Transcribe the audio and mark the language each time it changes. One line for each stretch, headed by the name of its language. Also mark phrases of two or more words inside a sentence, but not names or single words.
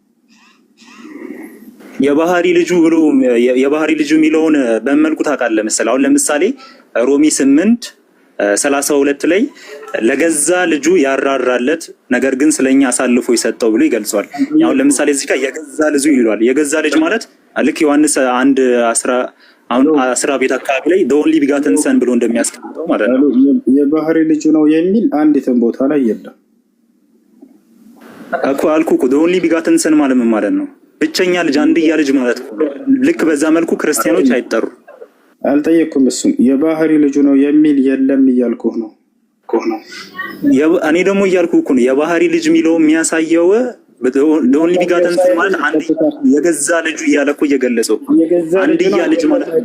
Amharic: የባህሪ ልጁ ብሎ የባህሪ ልጁ የሚለውን በመልኩ ታውቃለህ መሰለህ። አሁን ለምሳሌ ሮሚ 8:32 ላይ ለገዛ ልጁ ያራራለት ነገር ግን ስለኛ አሳልፎ የሰጠው ብሎ ይገልጿል። አሁን ለምሳሌ እዚህ ጋር የገዛ ልጁ ይሏል። የገዛ ልጅ ማለት ልክ ዮሐንስ 1:10 ቤት አካባቢ ላይ
English: the only begotten son
Amharic: ብሎ እንደሚያስቀምጠው ማለት ነው። የባህሪ ልጁ ነው የሚል አንዲትም ቦታ ላይ የለም እኮ አልኩህ እኮ
English: the only begotten son
Amharic: ማለት ምን ማለት ነው? ብቸኛ ልጅ አንድያ ልጅ ማለት ነው። ልክ በዛ መልኩ ክርስቲያኖች አይጠሩ። አልጠየቅኩም። እሱም የባህሪ ልጁ ነው የሚል የለም እያልኩህ ነው። እኔ ደግሞ እያልኩህ እኮ ነው የባህሪ ልጅ የሚለው የሚያሳየው
English: only begotten
Amharic: ማለት አንድ የገዛ ልጁ እያለ እኮ እየገለጸው አንድያ ልጅ ማለት ነው።